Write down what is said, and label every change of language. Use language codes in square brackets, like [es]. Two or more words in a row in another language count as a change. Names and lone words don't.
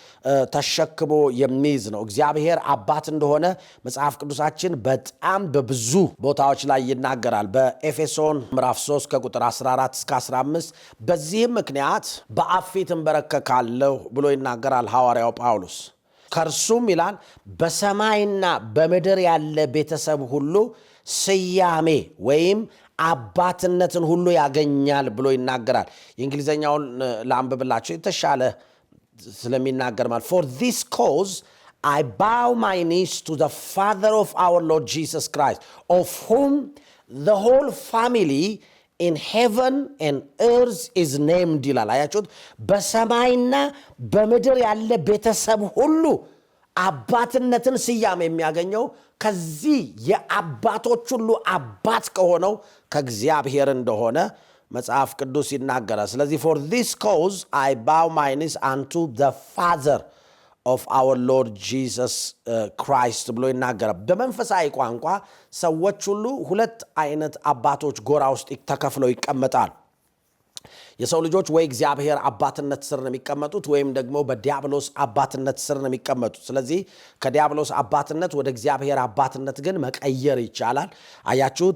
[am] ተሸክሞ የሚይዝ ነው። እግዚአብሔር አባት እንደሆነ መጽሐፍ ቅዱሳችን በጣም በብዙ ቦታዎች ላይ ይናገራል። በኤፌሶን ምዕራፍ 3 ከቁጥር 14 እስከ 15 በዚህም ምክንያት በአብ ፊት እንበረከካለሁ ብሎ ይናገራል ሐዋርያው ጳውሎስ። ከእርሱም ይላል በሰማይና በምድር ያለ ቤተሰብ ሁሉ ስያሜ ወይም አባትነትን ሁሉ ያገኛል ብሎ ይናገራል። የእንግሊዘኛውን ላንብብላችሁ የተሻለ ስለሚናገር ማለት [en] for this cause I bow my knees to the Father of our Lord Jesus Christ, of whom the whole family in heaven and earth is named [am] ይላል። አያችሁት? በሰማይና በምድር ያለ ቤተሰብ ሁሉ አባትነትን ስያሜ የሚያገኘው ከዚህ የአባቶች ሁሉ አባት ከሆነው ከእግዚአብሔር እንደሆነ መጽሐፍ ቅዱስ ይናገራል። ስለዚህ [en] for this cause I bow my knees unto the Father of our Lord Jesus Christ [am] ብሎ ይናገራል። በመንፈሳዊ ቋንቋ ሰዎች ሁሉ ሁለት አይነት አባቶች ጎራ ውስጥ ተከፍለው ይቀመጣሉ። የሰው ልጆች ወይ እግዚአብሔር አባትነት ስር ነው የሚቀመጡት ወይም ደግሞ በዲያብሎስ አባትነት ስር ነው የሚቀመጡት። ስለዚህ ከዲያብሎስ አባትነት ወደ እግዚአብሔር አባትነት ግን መቀየር ይቻላል። አያችሁት?